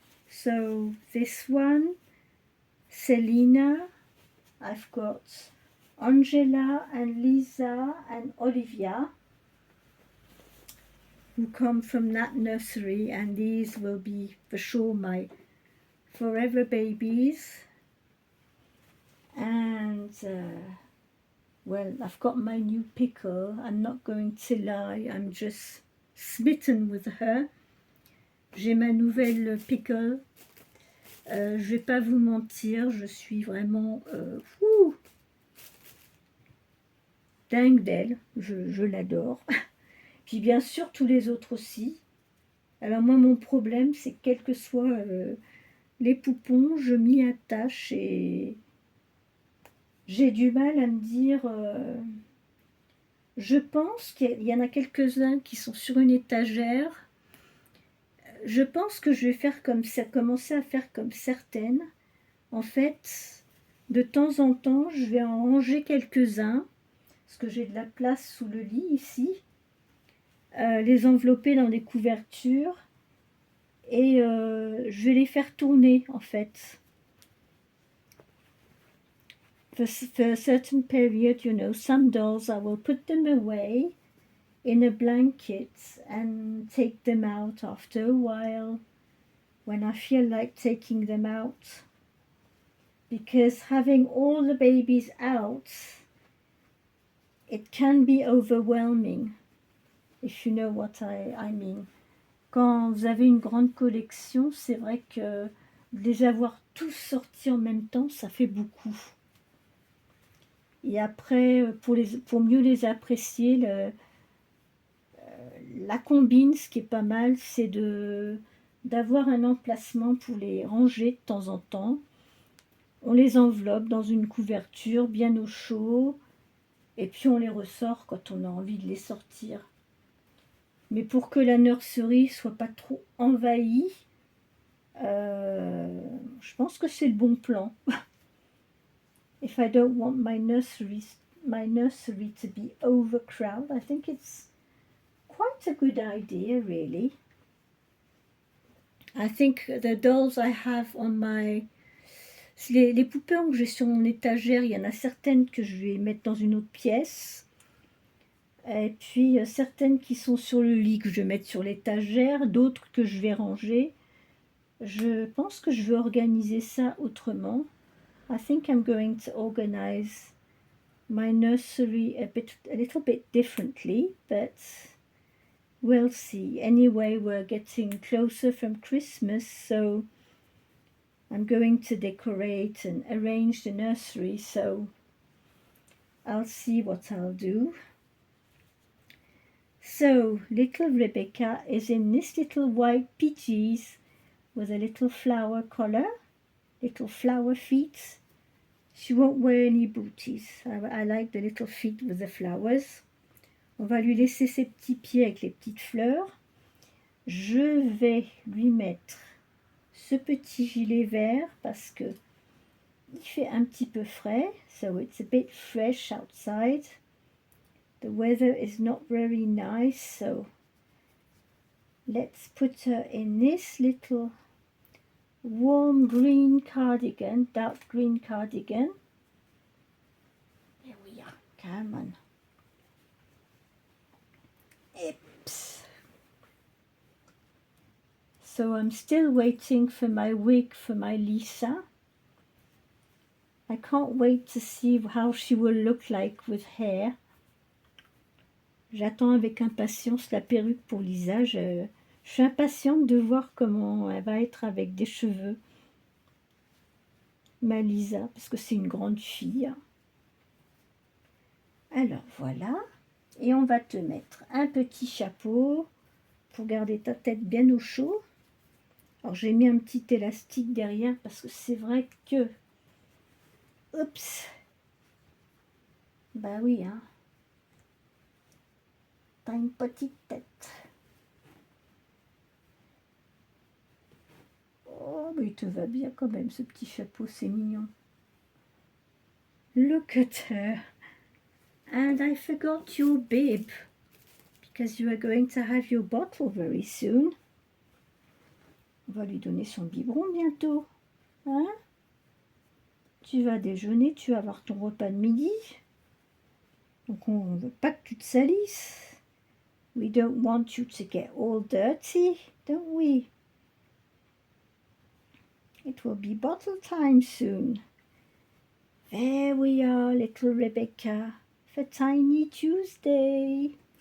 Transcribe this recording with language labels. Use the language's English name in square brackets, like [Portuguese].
[English] So this one, Selina, I've got Angela and Lisa and Olivia, who come from that nursery, and these will be for sure my forever babies. And well, I've got my new pickle. I'm not going to lie, I'm just smitten with her. [French] J'ai ma nouvelle pickle. Je vais pas vous mentir, je suis vraiment dingue d'elle. Je l'adore. Puis bien sûr, tous les autres aussi. Alors moi, mon problème, c'est que quels que soient les poupons, je m'y attache et j'ai du mal à me dire... je pense qu'il y en a quelques-uns qui sont sur une étagère. Je pense que je vais faire comme ça, commencer à faire comme certaines. En fait, de temps en temps, je vais en ranger quelques-uns, parce que j'ai de la place sous le lit ici. Les envelopper dans des couvertures et je vais les faire tourner en fait. [English] For a certain period, you know, some dolls I will put them away in a blanket and take them out after a while when I feel like taking them out, because having all the babies out, it can be overwhelming. if you know what I mean. [French] Quand vous avez une grande collection, c'est vrai que de les avoir tous sortis en même temps, ça fait beaucoup. Et après, pour mieux les apprécier, la combine, ce qui est pas mal, c'est d'avoir un emplacement pour les ranger de temps en temps. On les enveloppe dans une couverture bien au chaud, et puis on les ressort quand on a envie de les sortir. Mais pour que la nurserie soit pas trop envahie, je pense que c'est le bon plan. [English] If I don't want my nursery to be overcrowded, I think it's quite a good idea, really. I think the dolls I have on my... [French] Les poupées que j'ai sur mon étagère, il y en a certaines que je vais mettre dans une autre pièce. Et puis certaines qui sont sur le lit que je vais mettre sur l'étagère, d'autres que je vais ranger. Je pense que je vais organiser ça autrement. [English] I think I'm going to organize my nursery a little bit differently, but we'll see. Anyway, we're getting closer from Christmas, so I'm going to decorate and arrange the nursery, so I'll see what I'll do. So, little Rebecca is in this little white PJs with a little flower collar, little flower feet. She won't wear any booties. I like the little feet with the flowers. [French] On va lui laisser ses petits pieds avec les petites fleurs. Je vais lui mettre ce petit gilet vert parce que il fait un petit peu frais. [English] So it's a bit fresh outside. The weather is not very nice, so let's put her in this little warm green cardigan, dark green cardigan. There we are, come on. Oops. So I'm still waiting for my wig for my Lisa. I can't wait to see how she will look like with hair. [French] J'attends avec impatience la perruque pour Lisa. Je suis impatiente de voir comment elle va être avec des cheveux. Ma Lisa, parce que c'est une grande fille. Alors voilà. Et on va te mettre un petit chapeau pour garder ta tête bien au chaud. Alors j'ai mis un petit élastique derrière parce que c'est vrai que... Oups. Bah oui, hein. T'as une petite tête. Oh, mais il te va bien quand même, ce petit chapeau, c'est mignon. [English] Look at her. And I forgot your bib, because you are going to have your bottle very soon. [French] On va lui donner son biberon bientôt. Hein? Tu vas déjeuner, tu vas avoir ton repas de midi. Donc on ne veut pas que tu te salisses. [English] We don't want you to get all dirty, don't we? It will be bottle time soon. There we are, little Rebecca, for Tiny Tuesday.